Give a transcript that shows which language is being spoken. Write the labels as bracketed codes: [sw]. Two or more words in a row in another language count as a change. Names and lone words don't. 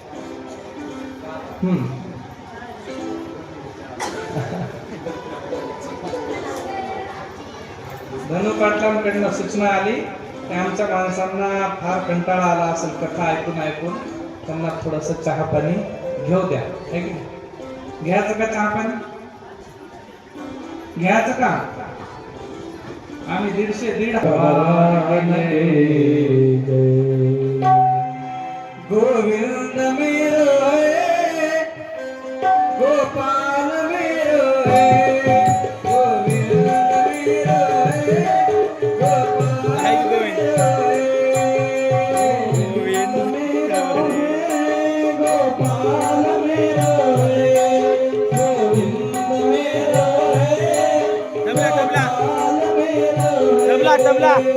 [mr] धनु पाटलांकडनं सूचना आली की आमच्या माणसांना फार कंटाळा आला असेल कथा ऐकून ऐकून, त्यांना थोडस चहा पाणी घेऊ द्या, है की नाही? घ्यायचं का चहा पाणी? घ्यायचं का? आम्ही 150 [hi] गोविंद मेरो है, गोपाल मेरो है, गोविंद मेरो है, गोपाल मेरो है, गोविंद मेरो है, गोपाल मेरो है, गोविंद मेरो है, गोपाल मेरो है, [mr] तबला